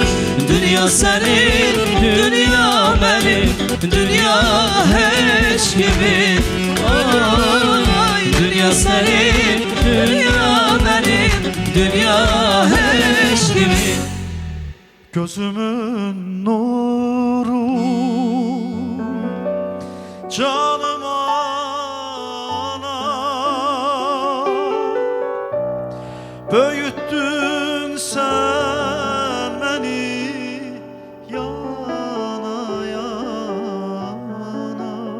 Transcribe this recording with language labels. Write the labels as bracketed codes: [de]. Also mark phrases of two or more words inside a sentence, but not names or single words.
[az] Dünya sənin, dünya mənim, dünya heç kimin. Oy, dünya sənin, dünya mənim, dünya heç kimin. [tr] Gözümün nuru, canım ana, böyüttün sen beni yana yana.